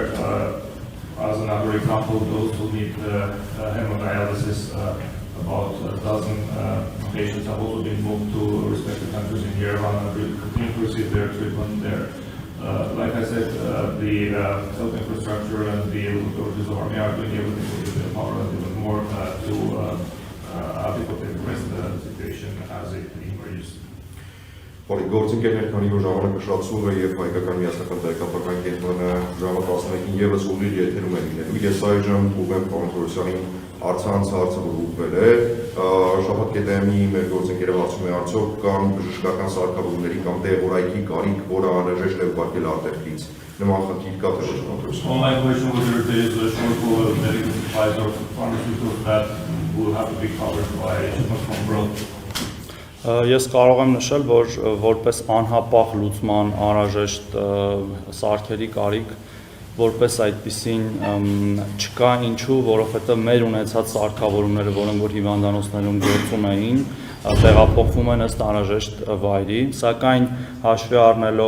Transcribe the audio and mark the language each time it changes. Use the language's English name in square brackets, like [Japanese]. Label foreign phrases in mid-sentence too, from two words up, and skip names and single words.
[English] As another example, those who need hemodialysis, about a dozen patients have also been moved to respective countries in Yerevan and will continue to receive their treatment there. Like I said, the health infrastructure and the authorities of Armenia are doing everything within their power and even more to adequately address the situation as it emerges. [Armenian] Գործընկերներ, քանի որ ժամանակը շատացում է եւ հայկական միասնական տեղեկատվական կենտրոնը ժամը 11-ին եւս ուղիղ եթերում է լինելու։ Ես այժմ ուղեմ Արսեն Թորոսյանին առցանց հարցը որ ուղղվել է, շաբաթ կետեմի մեր գործընկերը հարցում է արդյոք կան բժշկական սարքավորումների կամ տեղորայքի կարիք, որը անհրաժեշտ է ուղարկել արտերկրից։ Նման խնդիր կա թե ոչ Թորոսյան։ [English] My question was there is a shortfall of medical supplies or pharmaceuticals that will have to be covered by shipment from abroad. [Armenian] Ես կարող եմ նշել, որ որպես անհապաղ լուծման անհրաժեշտ սարքերի կարիք որպես այդպիսին չկա, ինչու, որովհետև մեր ունեցած սարքավորումները, որոնք որ հիվանդանոցներում գործում էին, տեղափոխվում են ըստ անհրաժեշտ վայրի, սակայն հաշվի առնելով